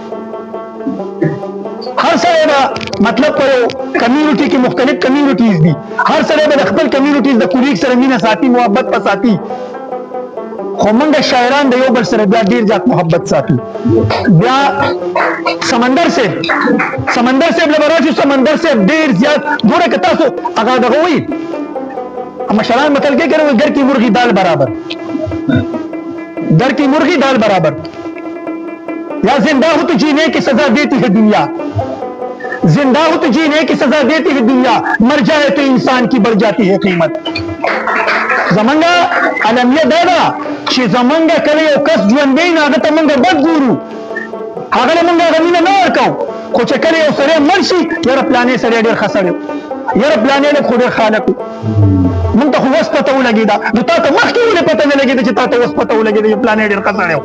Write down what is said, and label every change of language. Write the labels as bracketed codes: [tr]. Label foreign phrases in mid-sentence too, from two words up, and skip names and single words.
[ps] هر سړی به مطلب په یو کمیونټي کې مختلف کمیونټیز دي، هر سړی به د خپل کمیونټیز د کولیګ سره مینه ساتي، محبت په ساتي، خو موږ شاعران د یو بل سره بیا ډېر زیات محبت ساتو. بیا سمندر صاحب له به راشو، سمندر صاحب ډېر زیات ګوره که تاسو هغه دغه وایي مشران متل کې کوي [ur] گر کی مرغی دال برابر، در کی مرغی دال برابر، یا زندہ ہو تو جینے کی سزا دیتی ہے دنیا، زندہ ہو تو جینے کی سزا دیتی ہے دنیا، مر جائے تو انسان کی بڑھ جاتی ہے قیمت. [ps] زمانگا علمیه دا ده چې زمانگا کله یو کس ژوندی نه هغه ته موږ بد ګورو، هغه له موږ هغه مینه نه ورکوو، خو چې کله یو سړی مړ شي یاره پلانې سړی ډېر ښه سړی و، یاره پلانې لږ خو ډېر خالق و، موږ ته خو اوس پته ولګېده، نو تا ته مخکې ولې پته نه لګېده چې تا ته اوس پته ولګېده چې پلانې ډېر ښه سړی و.